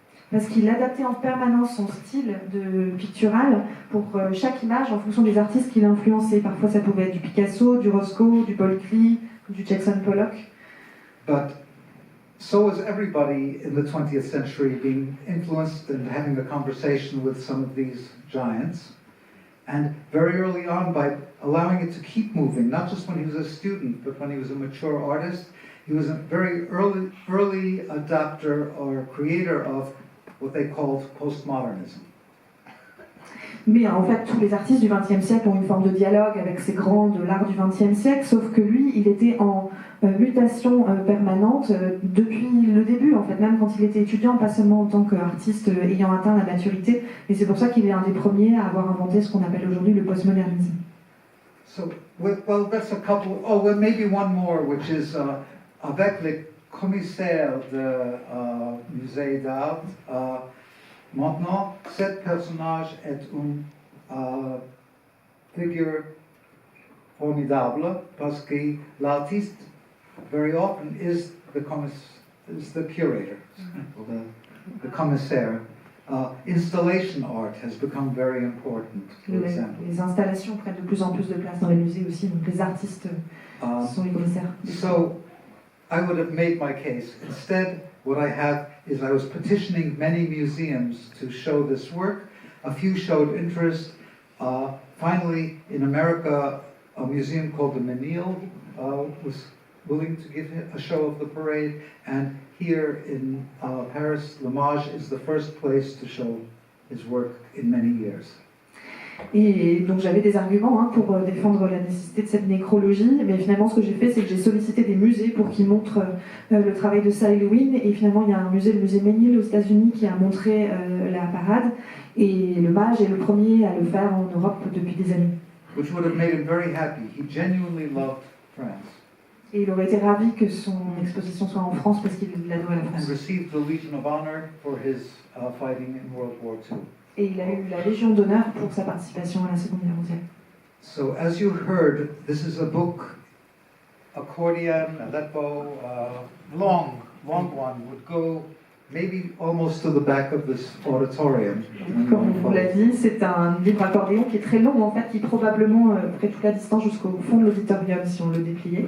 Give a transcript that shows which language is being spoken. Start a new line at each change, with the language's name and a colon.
French: Parce qu'il adaptait en permanence son style de pictural pour chaque image en fonction des artistes qu'il influençait. Parfois ça pouvait être du Picasso, du Roscoe, du Paul Klee, du Jackson Pollock.
English: But so was everybody in the 20th century being influenced and having a conversation with some of these giants. And very early on, by allowing it to keep moving, not just when he was a student, but when he was a mature artist, he was a very early adapter or creator of what they called postmodernism.
French: Mais en fait, tous les artistes du XXe siècle ont une forme de dialogue avec ces grands de l'art du XXe siècle, sauf que lui, il était en mutation permanente depuis le début, en fait, même quand il était étudiant, pas seulement en tant qu'artiste ayant atteint la maturité, et c'est pour ça qu'il est un des premiers à avoir inventé ce qu'on appelle aujourd'hui le postmodernisme.
English: So, well, that's a couple. Oh, well, maybe one more, which is
French: avec le commissaire de musée d'art. Maintenant, cet personnage est une figure formidable parce que l'artiste,
English: very often, is the curator, or the commissaire. Installation art has become very important, for example.
French: Les installations prennent de plus en plus de place dans les musées aussi, donc les artistes sont les commissaires.
English: So, I would have made my case. Instead, what I have is I was petitioning many museums to show this work. A few showed interest. Finally, in America, a museum called the Menil was willing to give a show of the parade, and here in Paris, Limage is the first place to show his work in many years.
French: Et donc j'avais des arguments pour défendre la nécessité de cette nécrologie, mais finalement ce que j'ai fait, c'est que j'ai sollicité des musées pour qu'ils montrent le travail de Saïlouine, et finalement il y a un musée, le musée Menil aux États-Unis, qui a montré la parade, et le Mage est le premier à le faire en Europe depuis des années.
English: Which would have made him very happy. He genuinely loved France.
French: Et il aurait été ravi que son exposition soit en France parce qu'il adorait la
English: And
French: France.
English: received the Legion of Honor for his fighting in World War II.
French: Et il a eu la Légion d'honneur pour sa participation à la Seconde Guerre mondiale.
English: So, as you heard, this is a book, accordion, Aleppo, long one, would go maybe almost to the back of this auditorium.
French: Comme on vous l'a dit, c'est un livre accordéon qui est très long, en fait, qui probablement ferait toute la distance jusqu'au fond de l'auditorium si on le dépliait.